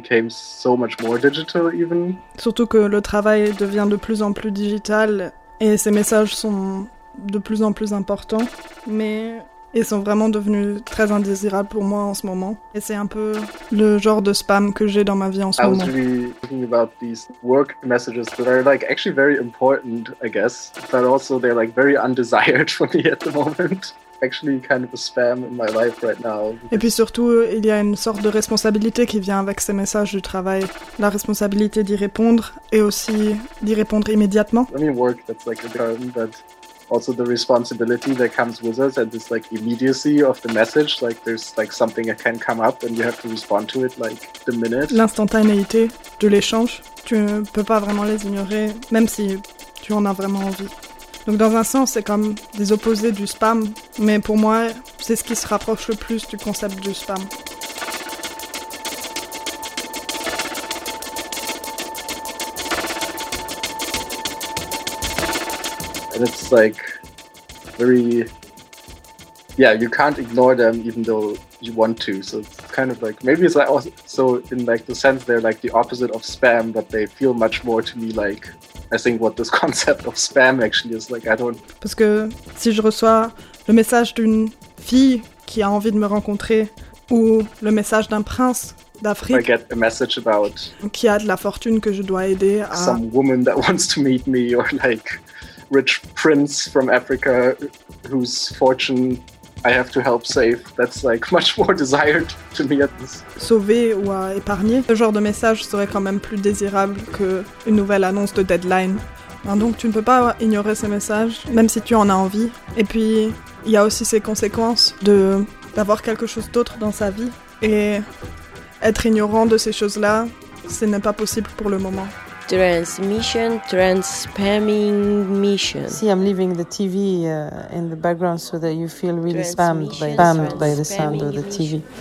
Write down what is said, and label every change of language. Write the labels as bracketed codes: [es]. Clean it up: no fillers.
[fr] Surtout que le travail devient de plus en plus digital et ces messages sont de plus en plus importants, mais ils sont vraiment devenus très indésirables pour moi en ce moment. Et c'est un peu le genre de spam que j'ai dans ma vie en ce moment. [en] I was really thinking about these work messages that are like actually very important, I guess, but also they're like very undesired for me at the moment. Actually kind of a spam in my life right now. [fr] Et puis surtout, il y a une sorte de responsabilité qui vient avec ces messages du travail. La responsabilité d'y répondre et aussi d'y répondre immédiatement. [en] I mean work, that's like a term that also the responsibility that comes with us and this like immediacy of the message, like there's like something that can come up and you have to respond to it like the minute. [fr] L'instantanéité de l'échange, tu ne peux pas vraiment les ignorer, même si tu en as vraiment envie. Donc dans un sens, c'est comme des opposés du spam, mais pour moi, c'est ce qui se rapproche le plus du concept du spam. [en] And it's like very, yeah, you can't ignore them even though you want to. So it's kind of like, maybe it's like also, so in like the sense they're like the opposite of spam, but they feel much more to me like, I think what this concept of spam actually is like, I don't. [fr] Parce que si je reçois le message d'une fille qui a envie de me rencontrer ou le message d'un prince d'Afrique, [en] I get a message about [fr] qui a de la fortune que je dois aider à [en] some woman that wants to meet me or like rich prince from Africa whose fortune I have to help save. That's like much more desired to me at this. [fr] Sauver ou à épargner, ce genre de message serait quand même plus désirable qu'une nouvelle annonce de deadline. Donc tu ne peux pas ignorer ces messages, même si tu en as envie. Et puis, il y a aussi ces conséquences d'avoir quelque chose d'autre dans sa vie. Et être ignorant de ces choses-là, ce n'est pas possible pour le moment. [en] Transmission, trans-spamming mission. See, I'm leaving the TV in the background so that you feel really spammed by the sound of the TV.